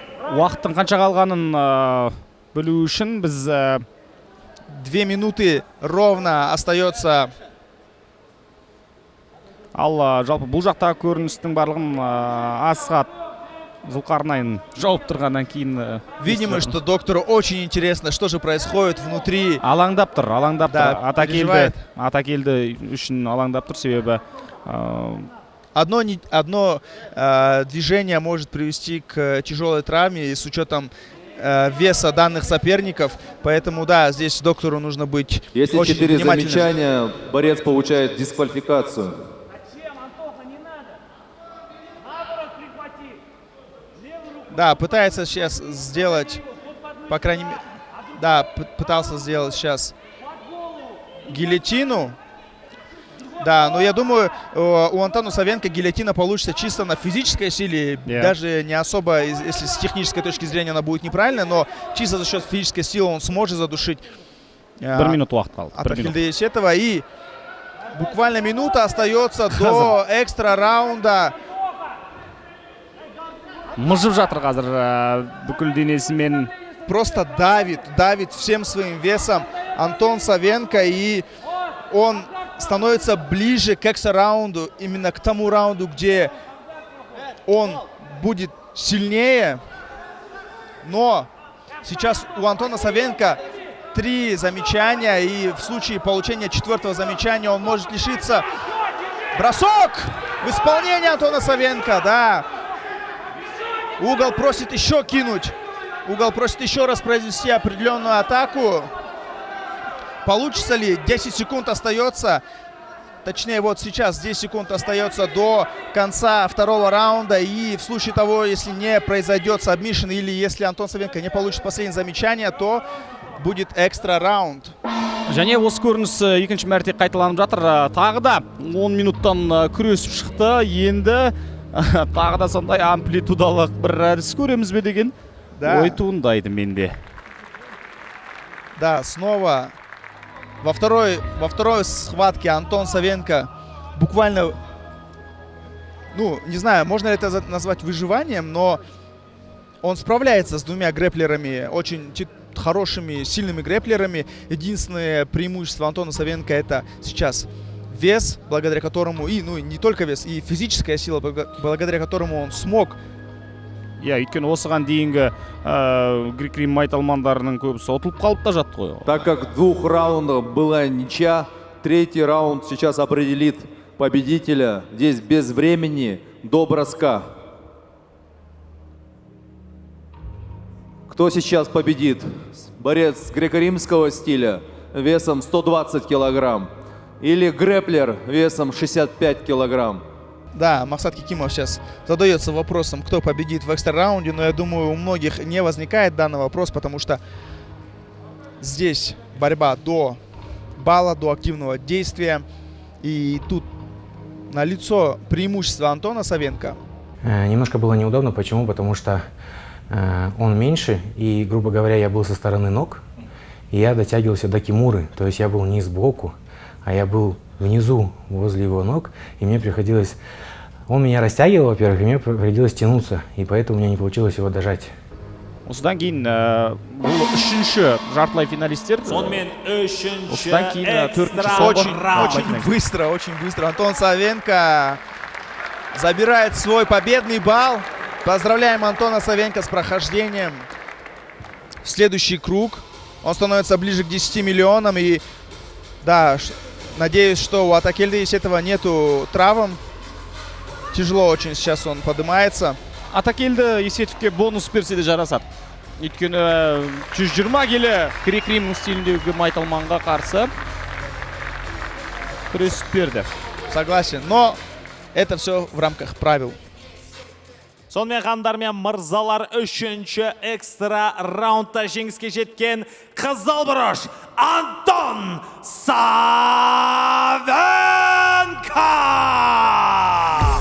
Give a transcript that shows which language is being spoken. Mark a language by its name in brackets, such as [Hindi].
[Kazakh] Уақыттың қанша қалғанын білу үшін біз [Russian] 2 минуты ровно остается. [Kazakh] Ал жалпы бұл жақтағы көріністің барлығын Асхат Зулқарнайн жауып тұрғаннан кейін [Russian] Видимо, что доктору очень интересно, что же происходит внутри. [Kazakh] Алаңдап тұр, [Russian] Да, переживает. [Kazakh] Атакелді үшін алаңдап тұр, себебі [Russian] Одно движение может привести к тяжелой травме и с учетом веса данных соперников. Поэтому, да, здесь доктору нужно быть Если очень 4 внимательным. замечания, борец получает дисквалификацию. Да, пытается сейчас сделать, по крайней мере, да, пытался сделать сейчас гильотину. Да, но я думаю, у Антона Савенко гильотина получится чисто на физической силе, даже не особо, если с технической точки зрения она будет неправильной, но чисто за счет физической силы он сможет задушить Атакильда Есетова. И буквально минута остается до экстра раунда. [Kazakh] Мыжып жатыр қазір бүкіл денесімен. [Russian] Просто давит всем своим весом Антон Савенко, и он становится ближе к экстра-раунду, именно к тому раунду, где он будет сильнее. Но сейчас у Антона Савенко 3 замечания, и в случае получения 4-го замечания он может лишиться. Бросок в исполнении Антона Савенко, да. Угол просит еще кинуть. Угол просит еще раз произвести определенную атаку. Получится ли? 10 секунд остается. Точнее, вот сейчас 10 секунд остается до конца 2-го раунда. И в случае того, если не произойдет сабмишн, или если Антон Савенко не получит последнее замечание, то будет экстра раунд. [Kazakh] Және осы көрініс екінші мәрте қайталанып жатыр. Тағы да 10 минуттан күресіп шықты. Енді тағы да сондай амплитудалық бір әдіс көреміз бе деген ой туындайды менде. [Russian] Да, снова во второй схватке Антон Савенко буквально, ну, не знаю, можно ли это назвать выживанием, но он справляется с 2 грэплерами, очень хорошими, сильными грэплерами. Единственное преимущество Антона Савенко — это сейчас вес, благодаря которому, и ну не только вес, и физическая сила, благодаря которому он смог. [Kazakh] Өйткені осыған дейінгі грек-рим майталмандарының көбісі ұтылып қалып та жатты ғой. [Russian] Так как в 2 раундах была ничья, 3-й раунд сейчас определит победителя. Здесь без времени до броска. Кто сейчас победит? Борец греко-римского стиля весом 120 килограмм или грэплер весом 65 килограмм? Да, Махсат Кикимов сейчас задается вопросом, кто победит в экстра-раунде, но я думаю, у многих не возникает данный вопрос, потому что здесь борьба до балла, до активного действия, и тут налицо преимущество Антона Савенко. Немножко было неудобно, почему? Потому что он меньше, и, грубо говоря, я был со стороны ног, и я дотягивался до кимуры, то есть я был не сбоку, а я был внизу, возле его ног, и мне приходилось... Он меня растягивал, во-первых, и мне приходилось тянуться, и поэтому у меня не получилось его дожать. [Kazakh] осыдан кейін бұл үшінші жартылай финалистер. Сонымен үшінші Осыдан кейін төртінші [Russian] Очень быстро. Антон Савенко забирает свой победный балл. Поздравляем Антона Савенко с прохождением в следующий круг. Он становится ближе к 10 миллионам. И да, надеюсь, что у Атакельды, если этого нету травм, тяжело очень сейчас он поднимается. [Kazakh] Атакелді Есетовке бонус берсе де жарасады. Өйткені 120 келі грек-рим стиліндегі Майталманға қарсы күресіп берді. [Russian] Согласен, но это все в рамках правил. [Kazakh] Сонымен қандар мен мырзалар үшінші экстра раундта жеңіске жеткен қызыл бұрыш Антон Савенко!